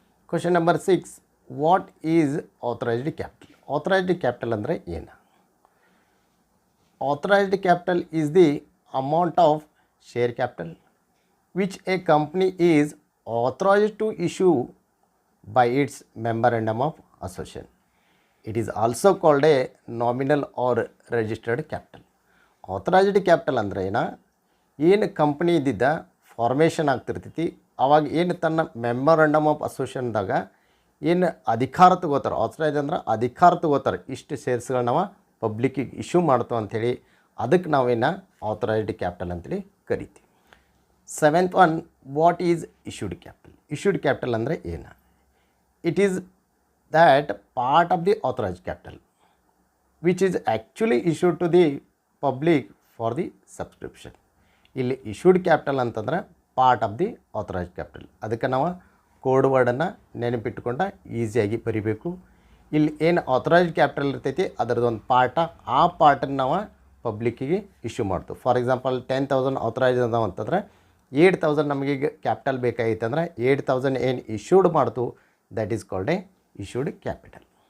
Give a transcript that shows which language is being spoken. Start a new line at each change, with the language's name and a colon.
English: Question number 6, what is authorised capital? Authorised capital
Kannada: ಅಂದರೆ ಏನು?
English: Authorised capital is the amount of share capital which a company is authorized to issue by its memorandum of association. It is also called a nominal or registered capital.
Kannada: Authorized capital ಅಂದರೆ ಏನು company ಇದ್ದಿದ್ದ formation ಆಗ್ತಿರ್ತೈತಿ, ಅವಾಗ ಏನು ತನ್ನ memorandum of ಅಸೋಸಿಯೇಷನ್ದಾಗ ಏನು ಅಧಿಕಾರ ತಗೋತಾರೆ, authorise ಅಂದ್ರೆ ಅಧಿಕಾರ ತಗೋತಾರೆ, ಇಷ್ಟು ಶೇರ್ಸ್ಗಳು ನಾವು ಪಬ್ಲಿಕ್ಕಿಗೆ ಇಶ್ಯೂ ಮಾಡ್ತೇವೆ ಅಂಥೇಳಿ, ಅದಕ್ಕೆ ನಾವೇನು ಆಥರೈಸ್ಡ್ ಕ್ಯಾಪಿಟಲ್ ಅಂತೇಳಿ ಕರಿತೀವಿ.
English: 7th one, what is issued capital?
Kannada: Issued capital ಅಂದರೆ ಏನು?
English: It is that part of the authorized capital which is actually issued to the public for the subscription.
Kannada: ಇಲ್ಲಿ
English: issued capital
Kannada: ಅಂತಂದ್ರೆ
English: Part of the authorised capital.
Kannada: ಅದಕ್ಕೆ ನಾವು code ವರ್ಡನ್ನು ನೆನಪಿಟ್ಕೊಂಡ ಈಸಿಯಾಗಿ ಬರಿಬೇಕು. ಇಲ್ಲಿ ಏನು ಆಥರೈಸ್ಡ್ ಕ್ಯಾಪಿಟಲ್ ಇರ್ತೈತಿ ಅದರದೊಂದು ಪಾರ್ಟ, ಆ ಪಾರ್ಟನ್ನು ನಾವು ಪಬ್ಲಿಕ್ಕಿಗೆ ಇಶ್ಯೂ ಮಾಡ್ತೀವಿ. ಫಾರ್ ಎಕ್ಸಾಂಪಲ್ 10,000 ಆಥರೈಸ್ಡ್ ಅದಾವ ಅಂತಂದ್ರೆ 8,000 ನಮಗೀಗ ಕ್ಯಾಪಿಟಲ್ ಬೇಕಾಗಿತ್ತು ಅಂದರೆ 8,000 ಏನು ಇಶ್ಯೂಡ್ ಮಾಡ್ತು,
English: That is called a issued capital.